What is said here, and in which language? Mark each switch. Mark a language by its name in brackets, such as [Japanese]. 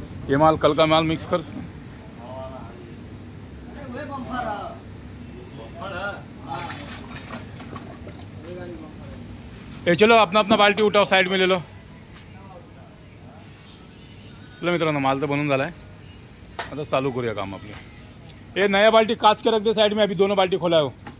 [Hindi] ये माल कल का माल मिक्स कर उसमें। ए चलो अपना अपना बाल्टी उठाओ, साइड में ले लो। [Marathi] चलो मित्रांनो, माल तर बनून झाला आहे, आता चालू करूया काम आपले। [Hindi] ये नया बाल्टी काच के रख दे साइड में, अभी दोनों बाल्टी खोला हो।